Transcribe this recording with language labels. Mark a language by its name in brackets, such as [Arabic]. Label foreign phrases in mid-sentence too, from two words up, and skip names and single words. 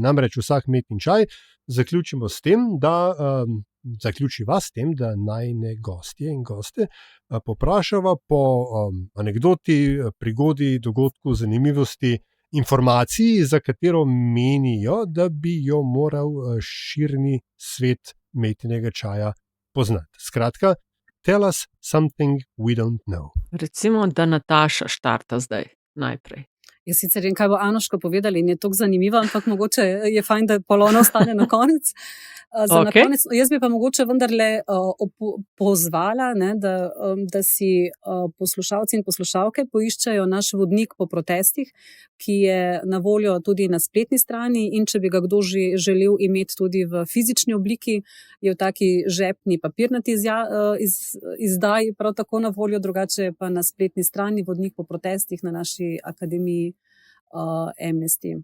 [Slovenian] Namreč vsak met in čaj zaključiva s tem, da najine gostje in goste poprašava po anekdoti, prigodi, dogodku, zanimivosti, informaciji, za katero menijo, da bi jo moral širni svet metinega čaja poznati. Skratka, [English] tell us something we don't know. [Slovenian] Recimo, da Nataša štarta zdaj najprej. Jaz sicer vem, kaj bo Anuška povedala in je tako zanimivo, ampak mogoče je fajn, da Polona ostane na konec. Na konec. Jaz bi pa mogoče vendarle pozvala, ne, da si poslušalci in poslušalke poiščejo naš vodnik po protestih, ki je na voljo tudi na spletni strani, in če bi ga kdo želel imeti tudi v fizični obliki, je v taki žepni papirnati izdaji prav tako na voljo, drugače pa na spletni strani vodnik po protestih na naši akademiji Amnesty.